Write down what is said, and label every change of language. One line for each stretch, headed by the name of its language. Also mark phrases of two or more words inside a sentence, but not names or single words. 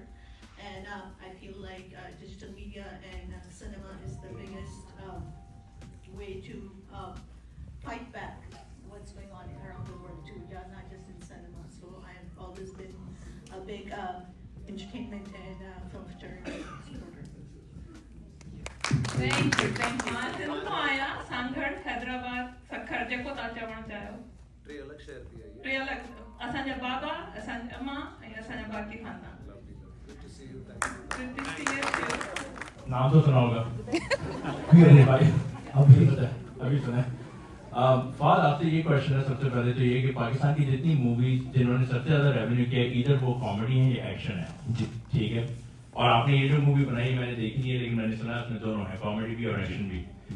English: And I feel like digital media and cinema is the biggest way to fight back what's going on around the world too, not just in cinema. So I have always been a big entertainment and film fraternity supporter. Thank you, thank you.
Sindhi: मां तो आया सांगड़ हैदराबाद सखर जेको ता चवण चाहियो टे अलग शहर थी आई टे अलग असांजा बाबा असांजी अम्मा ऐं असांजा बाकी खानदान
English: Good to see you, thank you. Good to see you too.
Urdu: نام تو سنا ہوگا ارے بھائی ابھی سنا ہے. فہد، آپ سے یہ کوئسچن ہے سب سے پہلے تو یہ کہ پاکستان کی جتنی موویز جنہوں نے سب سے زیادہ ریونیو کیا ہے، ادھر وہ کامیڈی ہے یا ایکشن ہے جی، ٹھیک ہے. اور آپ نے یہ جو مووی بنائی میں نے دیکھی نہیں ہے، لیکن میں نے سنا اس میں دونوں ہے، کامیڈی بھی اور ایکشن بھی جی.